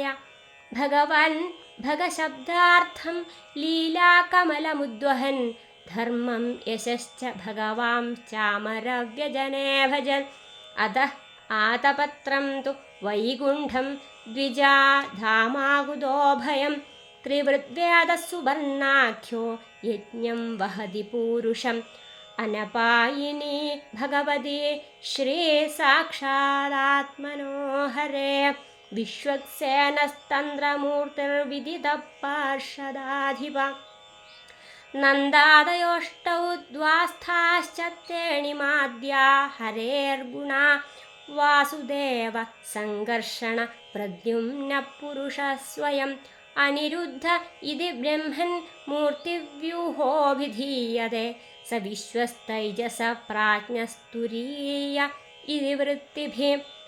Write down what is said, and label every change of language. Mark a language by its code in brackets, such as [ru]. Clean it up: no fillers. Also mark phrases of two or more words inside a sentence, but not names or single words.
[sa] ഭഗവൻ ഭഗശബ്ദാർത്ഥം ലീലാകമലമുദ്വഹൻ ധർമ്മം യശശ്ച ഭഗവാം ചാമരവ്യജനേ ഭജത്. അതഃ ആതപത്രം തു വൈകുണ്ഠം ദ്വിജാ ധാമാകുതോ ഭയം. ത്രിവൃദ്വേദസുവർണാഖ്യോ യജ്ഞം വഹതി പൂരുഷം. अनपायिनी भगवती श्रीसाक्षादात्मनो हरे विश्वक्सेनस्तन्द्रमूर्तिर्विदितः पार्षदाधिप नन्दादयोष्टौ द्वास्थाश्च तेणिमाद्या हरेर्गुणा वासुदेव सङ्कर्षण प्रद्युम्नः पुरुषः स्वयम् अनिरुद्ध इति ब्रह्मन् मूर्तिव्यूहोऽभिधीयते स विश्वस्तैजस प्राज्ञस्तुरीय इति वृत्तिभिः